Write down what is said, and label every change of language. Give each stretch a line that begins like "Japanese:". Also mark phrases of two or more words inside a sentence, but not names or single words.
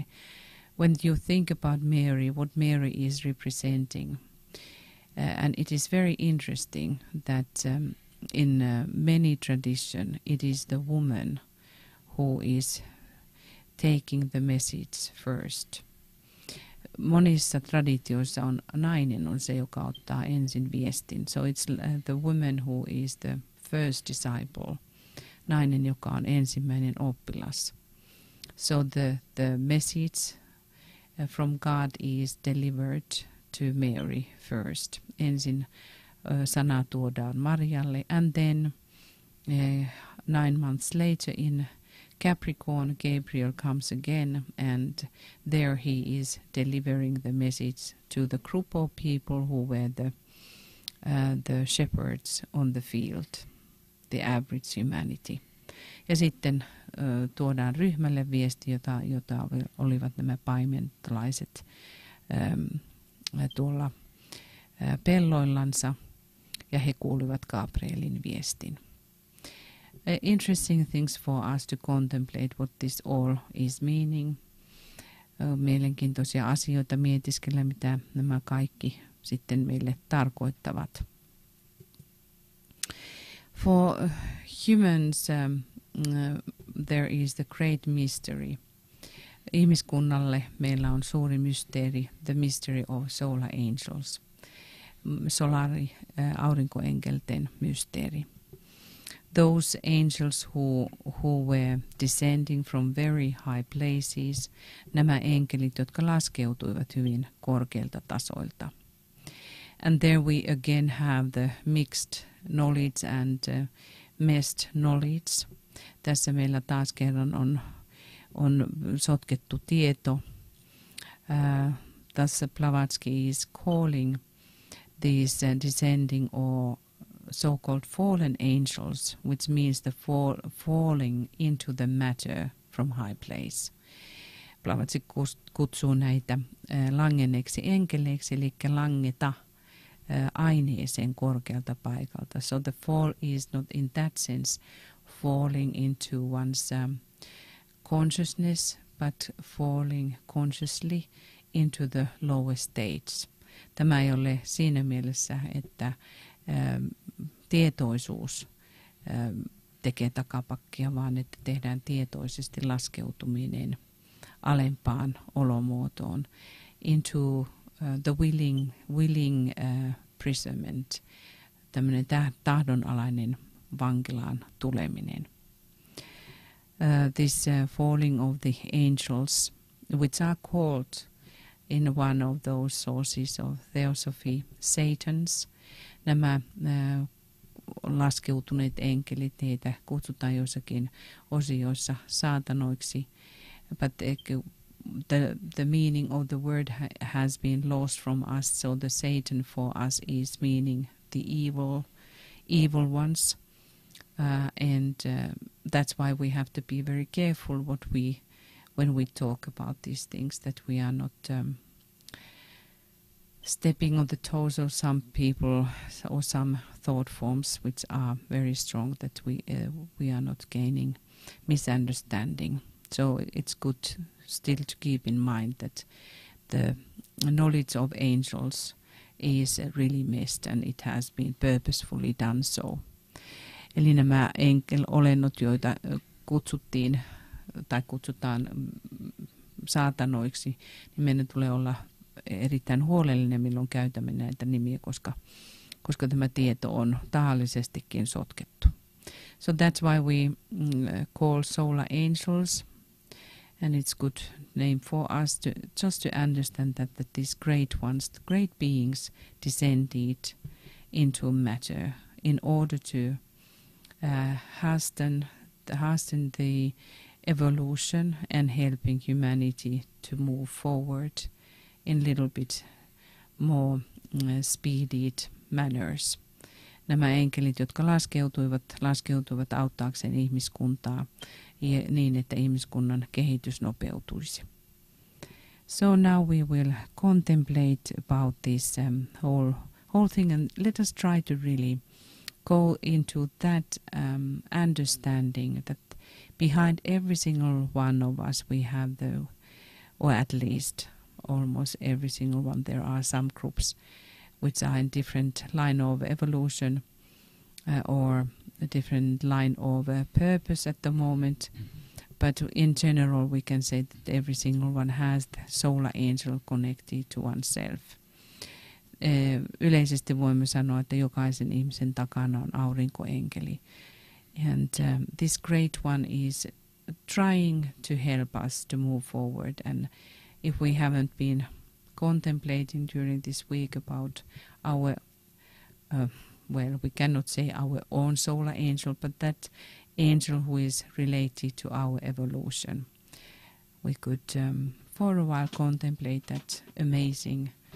English: When you think about Mary, what Mary is representing, and it is very interesting that in many tradition it is the woman who is taking the message first.
Finnish: monissa traditioissa nainen on se, joka ottaa ensin viestin.
English: So it's the woman who is the first disciple.
Finnish: Nainen, joka on ensimmäinen oppilas.
English: So the message from God is delivered to Mary first.
Finnish: Ensin sana tuodaan Marjalle,
English: and then 9 months later in Capricorn, Gabriel comes again, and there he is delivering the message to the group of people who were the shepherds on the field, the average humanity.
Finnish: Ja sitten tuodaan ryhmälle viesti, jota olivat nämä paimentalaiset tuolla pelloillansa, ja he kuulivat Gabrielin viestin.
English: Interesting things for us to contemplate what this all is meaning.
Finnish: Mielenkiintoisia asioita mietiskellä, mitä nämä kaikki sitten meille tarkoittavat.
English: For humans, there is the great mystery.
Finnish: Ihmiskunnalle meillä on suuri mysteeri,
English: the mystery of solar angels.
Finnish: Aurinkoenkelten mysteeri.
English: Those angels who were descending from very high places,
Finnish: nämä enkelit, jotka laskeutuivat hyvin korkeilta tasoilta.
English: And there we again have the mixed knowledge and messed knowledge.
Finnish: Tässä meillä taas kerran on sotkettu tieto.
English: Tässä Blavatsky is calling these descending or so-called fallen angels, which means the falling into the matter from high place.
Finnish: Blavatsky kutsuu näitä langenneeksi enkeleiksi, eli langeta aineeseen korkealta paikalta.
English: So the fall is not in that sense falling into one's consciousness, but falling consciously into the lower states.
Finnish: Tämä ei ole siinä mielessä, että tietoisuus tekee takapakkia, vaan että tehdään tietoisesti laskeutuminen alempaan olomuotoon,
English: into the willing imprisonment,
Finnish: tämmöinen tahdonalainen vankilaan tuleminen.
English: This falling of the angels, which are called in one of those sources of theosophy, Satans.
Finnish: Nämä laskeutuneet enkelit, heitä kutsutaan joissakin osioissa saatanoiksi,
English: but the meaning of the word has been lost from us, so the Satan for us is meaning the evil ones, and that's why we have to be very careful when we talk about these things, that we are not stepping on the toes of some people or some thought forms which are very strong, that we are not gaining misunderstanding. So it's good still to keep in mind that the knowledge of angels is really missed, and it has been purposefully done so.
Finnish: Eli nämä enkelolennot, joita kutsuttiin tai kutsutaan saatanoiksi, niin meidän tulee olla erittäin huolellinen, milloin käytämme näitä nimiä, koska tämä tieto on tahallisestikin sotkettu.
English: So that's why we call solar angels, and it's good name for us to just to understand that these great ones, the great beings, descended into matter in order to hasten the evolution and helping humanity to move forward in little bit more speeded manners.
Finnish: Nämä enkelit, jotka laskeutuivat auttaakseen ihmiskuntaa niin, että ihmiskunnan kehitys nopeutuisi.
English: So now we will contemplate about this whole thing, and let us try to really go into that understanding that behind every single one of us we have or at least almost every single one, there are some groups which are in different line of evolution or a different line of purpose at the moment, But in general, we can say that every single one has the solar angel connected to oneself.
Finnish: Yleisesti voimme sanoa, että jokaisen ihmisen takana on aurinkoenkeli.
English: And this great one is trying to help us to move forward. And if we haven't been contemplating during this week about our, we cannot say our own solar angel, but that angel who is related to our evolution, we could for a while contemplate that amazing